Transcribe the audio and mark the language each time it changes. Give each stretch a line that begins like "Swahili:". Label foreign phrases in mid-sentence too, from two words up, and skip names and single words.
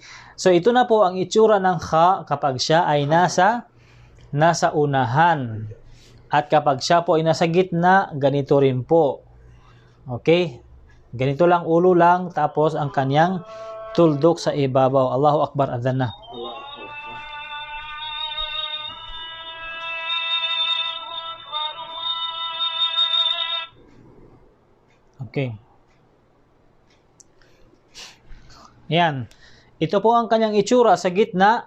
Filipino: So ito na po ang itsura ng kha kapag siya ay nasa unahan. At kapag siya po ay nasa gitna, ganito rin po. Okay? Ganito lang, ulo lang, tapos ang kanyang tuldok sa ibabaw.
Arabic: الله أكبر,
Filipino: adhan na. Okay. Ayan. Ito po ang kanyang itsura sa gitna.